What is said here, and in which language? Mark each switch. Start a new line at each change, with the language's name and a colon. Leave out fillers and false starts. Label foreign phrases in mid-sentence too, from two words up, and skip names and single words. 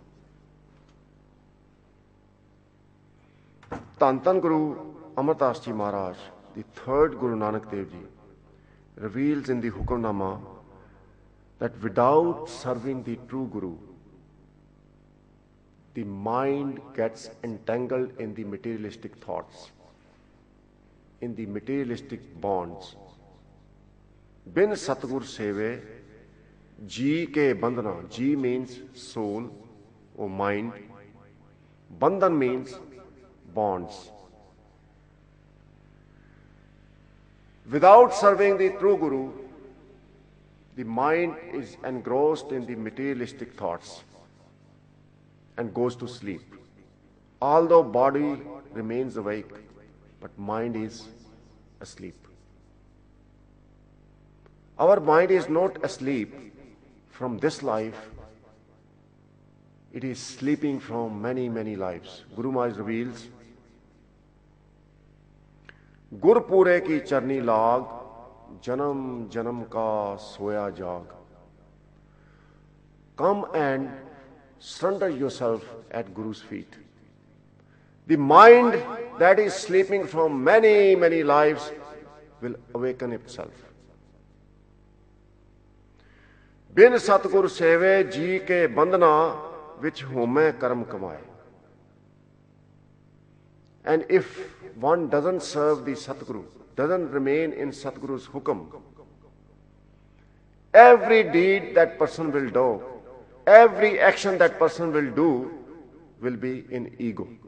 Punjabi: ਧੰਨ ਧੰਨ ਗੁਰੂ ਅਮਰ ਦਾਸ ਜੀ ਮਹਾਰਾਜ,
English: the third Guru Nanak Dev Ji, reveals in the Hukamnama that without serving the true Guru, the mind gets entangled in the materialistic thoughts, in the materialistic bonds.
Punjabi: ਬਿਨੁ ਸਤਿਗੁਰ ਸੇਵੇ, ਜੀਅ ਕੇ ਬੰਧਨਾ.
English: Ji means soul or mind. Bandhan means bonds. Without serving the true Guru, the mind is engrossed in the materialistic thoughts and goes to sleep. Although body remains awake, but mind is asleep. Our mind is not asleep from this life. It is sleeping from many, many lives. Guru Maharaj reveals,
Punjabi: ਗੁਰ ਪੂਰੇ ਕੀ ਚਰਣੀ ਲਾਗੁ, ਜਨਮ ਜਨਮ ਕਾ ਸੋਇਆ ਜਾਗੁ.
English: Come and surrender yourself at Guru's feet. The mind that is sleeping from many, many lives will awaken itself.
Punjabi: ਬਿਨੁ ਸਤਿਗੁਰ ਸੇਵੇ ਜੀਅ ਕੇ ਬੰਧਨਾ, ਵਿਚਿ ਹਉਮੈ ਕਰਮ ਕਮਾਇ.
English: And if one doesn't serve the Satguru, doesn't remain in Satguru's hukam, every deed that person will do, every action that person will do, will be in ego.